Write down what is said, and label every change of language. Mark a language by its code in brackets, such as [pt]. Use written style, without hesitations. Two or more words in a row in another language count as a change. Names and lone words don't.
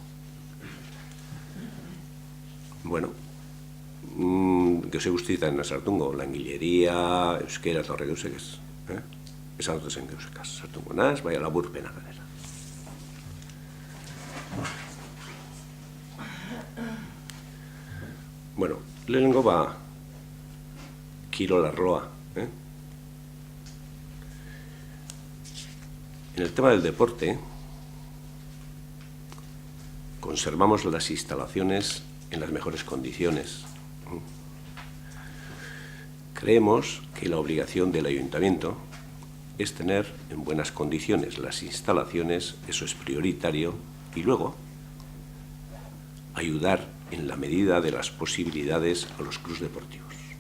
[eu] Bueno, gauze guztietan sartungo, langileria, euskera eta horrek gauzek ez. Esan dut zen gauzekaz, sartungo naz, bai laburpena ganera. Bueno, lehenengo kirol arloa. [es] En el tema del deporte, conservamos las instalaciones en las mejores condiciones. Creemos que la obligación del ayuntamiento es tener en buenas condiciones las instalaciones, eso es prioritario, y luego ayudar en la medida de las posibilidades a los clubes deportivos.